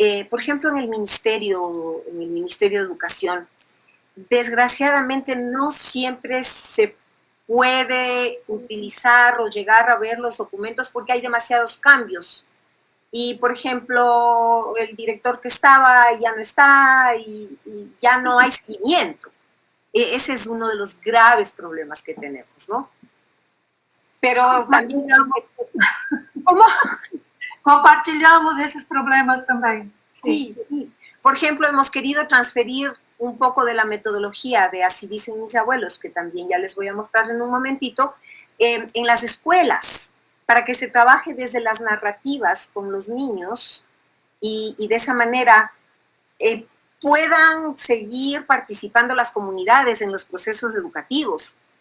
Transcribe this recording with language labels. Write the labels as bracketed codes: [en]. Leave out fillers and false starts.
[es] Por ejemplo, en el Ministerio de Educación, desgraciadamente no siempre se puede utilizar o llegar a ver los documentos porque hay demasiados cambios. Y, por ejemplo, el director que estaba ya no está y ya no hay seguimiento. Ese es uno de los graves problemas que tenemos, ¿no? Pero también... ¿Cómo? [pt] Compartilhamos esses problemas também. [es] Sí, sí. Por ejemplo, hemos querido transferir un poco de la metodología de Así dicen mis abuelos, que también ya les voy a mostrar en un momentito, en las escuelas, para que se trabaje desde las narrativas con los niños y de esa manera puedan seguir participando las comunidades en los procesos educativos.